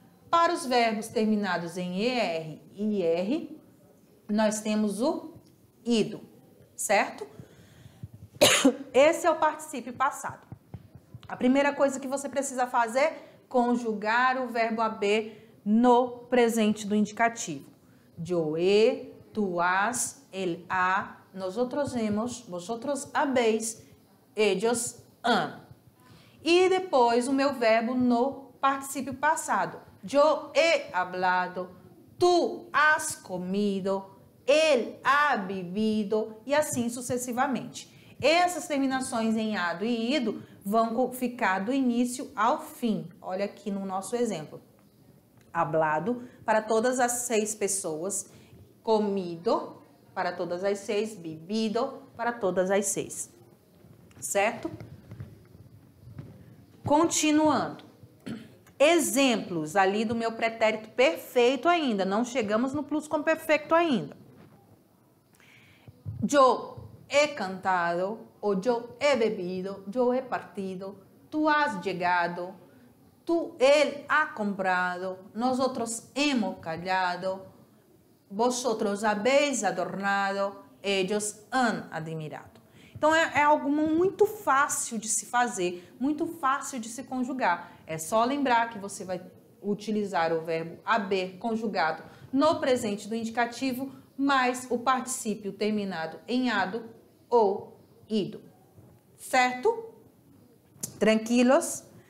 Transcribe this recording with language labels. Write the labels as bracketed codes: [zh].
[pt] Para os verbos terminados em ER e IR, nós temos o ido, certo? Esse é o particípio passado. A primeira coisa que você precisa fazer é conjugar o verbo haber no presente do indicativo. [es] Yo he, tú has, él ha, nosotros hemos, vosotros habéis, ellos han. [pt] E depois o meu verbo no particípio passado. [es] Yo he hablado, tú has comido, él ha vivido [pt] e assim sucessivamente. Essas terminações em ado e ido vão ficar do início ao fim. Olha aqui no nosso exemplo. Hablado para todas as 6 pessoas, comido para todas as 6, bebido para todas as 6. Certo? Continuando. Exemplos ali do meu pretérito perfeito ainda. Não chegamos no plusquamperfecto ainda. Yo [es] he cantado, o yo he bebido, yo he partido, tú has llegado, él ha comprado, nosotros hemos callado, vosotros habéis adornado, ellos han admirado. [pt] Então, é algo muito fácil de se fazer, muito fácil de se conjugar. É só lembrar que você vai utilizar o verbo haber conjugado no presente do indicativo, mais o particípio terminado em ado ou ido. Certo? Tranquilos?